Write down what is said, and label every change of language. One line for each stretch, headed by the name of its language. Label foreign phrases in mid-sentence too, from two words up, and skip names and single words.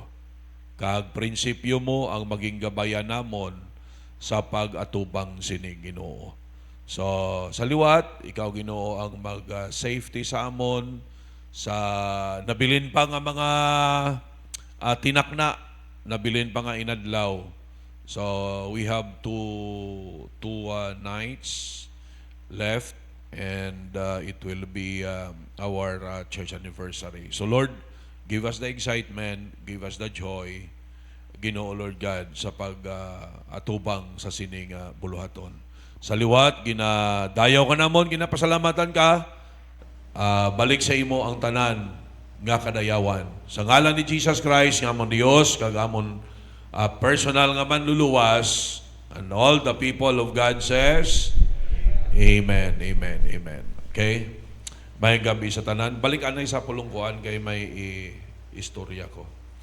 Hiligaynon: Kag prinsipyo mo ang maging gabayan namon sa pag-atubang sining Ginoo. So sa liwat, ikaw Ginoo ang mag-safety sa amon sa nabilin pa nga mga tinakna, nabilin pa nga inadlaw.
English: So we have two nights left and it will be our church anniversary. So Lord, give us the excitement, give us the joy,
Hiligaynon: Ginoo Lord God, sa pag-atubang sa sining buluhaton. Sa liwat, ginadayaw ka namon, ginapasalamatan ka, balik sa imo ang tanan nga kadayawan. Sa ngalan ni Jesus Christ, nga amon Dios, kag amon personal nga manluluwas,
English: and all the people of God says, Amen, amen, amen. Okay?
Hiligaynon: May gabi sa tanan. Balik anay sa pulungkuan kay may istorya ko.